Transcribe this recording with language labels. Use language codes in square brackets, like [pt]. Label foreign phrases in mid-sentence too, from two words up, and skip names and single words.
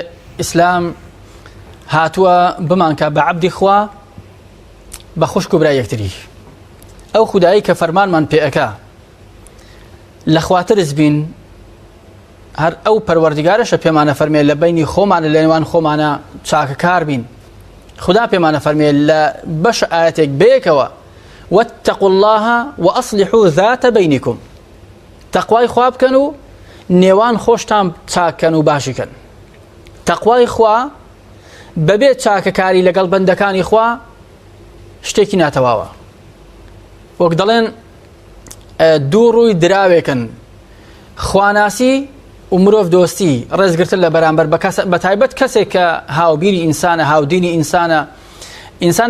[ckb] ئیسلام هاتووە بمانکە بە عەبدی خوا بە خوشک و برای یەکتری ئەو خودایی کە فەرمانمان پێەکا لە خواترز بین هەر ئەو پەروەردیگارەشە پێمانە فەرمێ لە بینی خۆمانە لە نێوان خۆمانە چاکەکار بین خدا پێمانە فەرمێ لە بەش ئاەتێک بەیەکەوە [ar] واتقوا الله وأصلحوا ذات بينكم [ckb] تەقوای خوا بکەن و نێوان خۆشتان چاکەن و باشیکەن تەقوای خوا بەبێ چاکەکاری لەگەڵ بەندەکانی خوا شتێکی ناتەواوە وەک دەڵێن دوو ڕووی دراوێکن خواناسی و مرۆڤ دۆستی ڕێزگرتن لە بەرامبەر بە تایبەت کەسێک کە هاوبیری ئینسانە هاودینی ئینسانە ئینسان